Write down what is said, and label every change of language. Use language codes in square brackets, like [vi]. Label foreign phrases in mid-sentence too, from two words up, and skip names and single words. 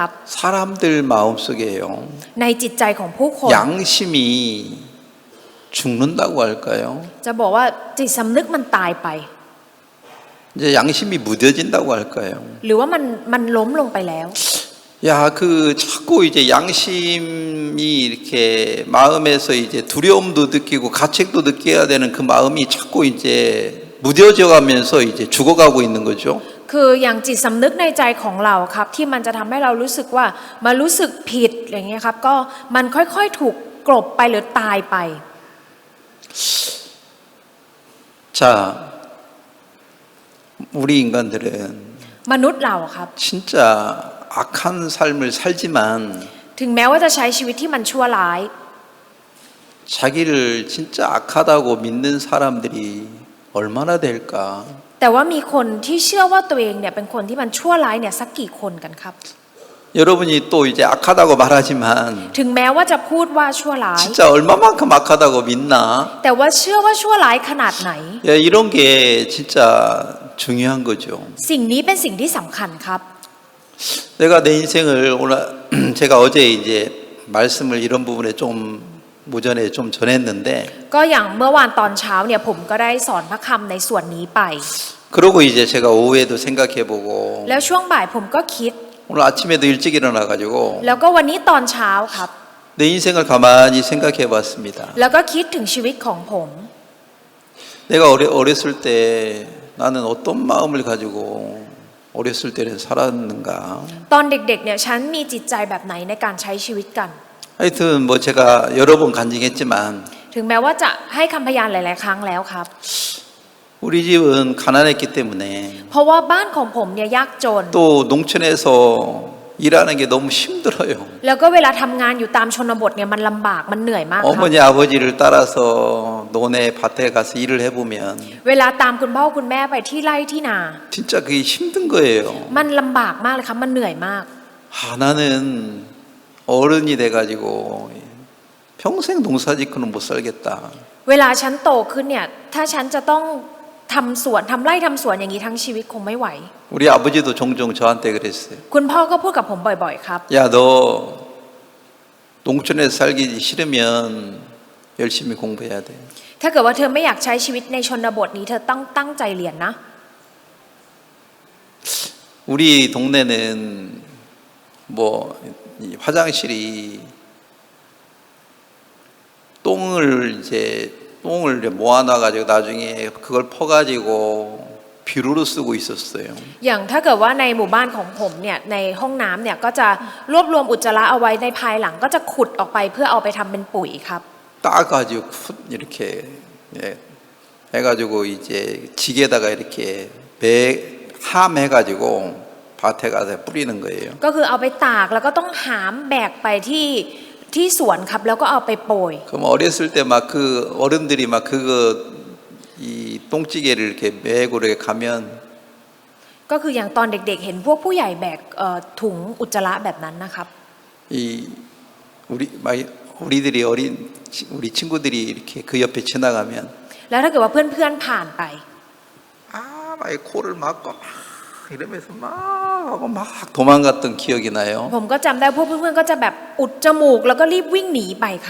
[ko] 사람들 마음속에요. [th] ในจิตใจของผู้คน [ko] 양심이 죽는다고 할까요? [th] จะบอกว่าจิตสำนึกมันตายไป [ko] 이제 양심이 무뎌진다고 할까요? [th] หรือว่ามันล้มลงไปแล้ว [ko] 야, 자꾸 이제 양심이 이렇게 마음에서 이제 두려움도 느끼고 가책도 느껴야 되는 그 마음이 자꾸 이제 무뎌져 가면서 이제 죽어가고 있는 거죠. [th] คืออย่างจิตสำนึกในใจของเราครับที่มันจะทำให้เรารู้สึกว่ามารู้สึกผิดอย่างเงี้ยครับก็มันค่อยๆถูกกลบไปหรือตายไป [ko] 자, 우리 인간들은 [th] มนุษย์เราครับ [ko] 진짜 악한 삶을 살지만 [th] ถึงแม้ว่าจะใช้ชีวิตที่มันชั่วร้าย [ko] 자기를 진짜 악하다고 믿는 사람들이 얼마나 될까? [th] แต่ว่ามีคนที่เชื่อว่าตัวเองเนี่ยเป็นคนที่มันชั่วร้ายเนี่ยสักกี่คนกันครับ [ko] 여러분이 또 이제 악하다고 말하지만 [th] ถึงแม้ว่าจะพูดว่าชั่วร้าย [ko] 진짜 얼마만큼 악하다고 믿나? [th] แต่ว่าเชื่อว่าชั่วร้ายขนาดไหน [ko] 야, 이런 게 진짜 중요한 거죠. [th] สิ่งนี้เป็นสิ่งที่สำคัญครับ [ko] 내가 내 인생을 오늘 제가 어제 이제 말씀을 이런 부분에 좀 오전에 좀 전했는데 [th] ก็อย่างเมื่อวานตอนเช้าเนี่ยผมก็ได้สอนพระคำในส่วนนี้ไป [ko] 그러고 이제 제가 오후에도 생각해보고 [th] แล้วช่วงบ่ายผมก็คิด [ko] 오늘 아침에도 일찍 일어나가지고 [th] แล้วก็วันนี้ตอนเช้าครับ [ko] 내 인생을 가만히 생각해봤습니다. [th] แล้วก็คิดถึงชีวิตของผม [ko] 내가 어렸을 때 나는 어떤 마음을 가지고 어렸을 때는 살았는가? [th] ตอนเด็กๆเนี่ยฉันมีจิตใจแบบไหนในการใช้ชีวิตกัน [ko] 하여튼 뭐 제가 여러 번 간증했지만 [th] ถึงแม้ว่าจะให้คำพยานหลายๆครั้งแล้วครับ [ko] 우리 집은 가난했기 때문에 [th] เพราะว่าบ้านของผมเนี่ยยากจน [ko] 또 농촌에서 일하는 게 너무 힘들어요. [th] แล้วก็เวลาทำงานอยู่ตามชนบทเนี่ยมันลำบากมันเหนื่อยมากครับ [ko] 어머니 아버지를 따라서 논에 밭에 가서 일을 해보면 [th] เวลาตามคุณพ่อคุณแม่ไปที่ไร่ที่นา [ko] 진짜 그게 힘든 거예요. [th] มันลำบากมากเลยครับมันเหนื่อยมาก [ko] 나는 어른이 돼가지고 평생 농사짓고는 못 살겠다. [th] เวลาฉันโตขึ้นเนี่ยถ้าฉันจะต้องทำสวนทำไร่ทำสวนอย่างนี้ทั้งชีวิตคงไม่ไหว [ko] 우리 아버지도 종종 저한테 그랬어요. [th] คุณพ่อก็พูดกับผมบ่อยๆครับ [ko] 야, 너 농촌에서 살기 싫으면 열심히 공부해야 돼. [th] ถ้าเกิดว่าเธอไม่อยากใช้ชีวิตในชนบทนี้เธอต้องตั้งใจเรียนนะ [ko] 우리 동네는 뭐 이 화장실이 똥을 모아놔가지고 나중에 그걸 퍼가지고 비료로 쓰고 있었어요. [th] อย่างถ้าเกิดว่าในหมู่บ้านของผมเนี่ยในห้องน้ำเนี่ยก็จะรวบรวมอุจจาระเอาไว้ในภายหลังก็จะขุดออกไปเพื่อเอาไปทำเป็นปุ๋ยครับ [ko] 따가지고 이렇게 해가지고 이제 지게다가 이렇게 함해가지고 밭에 가서 뿌리는 거예요. [th] ก็คือเอาไปตากแล้วก็ต้องหามแบกไปที่สวนครับแล้วก็เอาไปโปรย [ko] 그럼 어렸을 때 막 그 어른들이 막 그거 이 똥찌개를 이렇게 메고 이렇게 가면 [th] ก็คืออย่างตอนเด็กๆเห็นพวกผู้ใหญ่แบกถุงอุจจาระแบบนั้นนะครับ [ko] 우리들이 우리 친구들이 이렇게 그 옆에 지나가면 [th] แล้วถ้าเกิดว่าเพื่อนๆผ่านไป [ko] 막 코를 막고 막 이러면서 막 하고 막 도망갔던 기억이 나요. [th] ผมก็จำได้พวกเพื่อนๆก็จะแบบอุดจมูกแล้วก็รีบวิ่งหนีไปครับ